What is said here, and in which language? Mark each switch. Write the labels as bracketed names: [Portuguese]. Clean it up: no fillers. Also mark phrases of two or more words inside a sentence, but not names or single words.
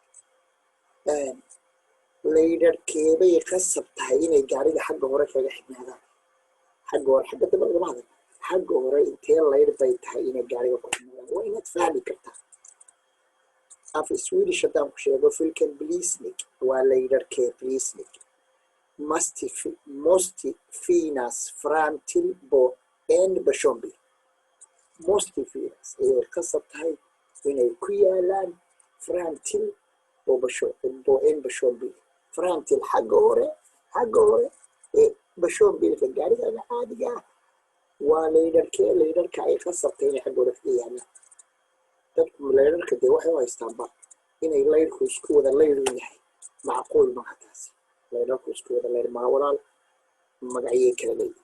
[Somali] laydharkeebay qasab tahay inay gaariga xagga hore kaga xidhnaadaan xagga hore xagga dambe lagama hadlo xagga hore intee laydh bay tahay inay gaariga ku xidhnaadaan waa inaad fahmi kartaa af Swedish haddaan ku sheego filkan blisnik waa laydharkee blisnik [Swedish] måste finnas fram till en personbil måste finnas [Somali] ayay qasab tahay inay ku yaalaan [Swedish] fram till en personbil fram till [Somali] xagga hore ee personbilka gaariga caadiga ah waa laydharka ay qasab tahay inay xagga hore ka yaalaan. dadku laydharka dee waxay u haystaanba inay laydhku isku wada laydhu yahay macquul maaha taasi laydharku isku wada laydh maa walaal magacyay kala leeyihin.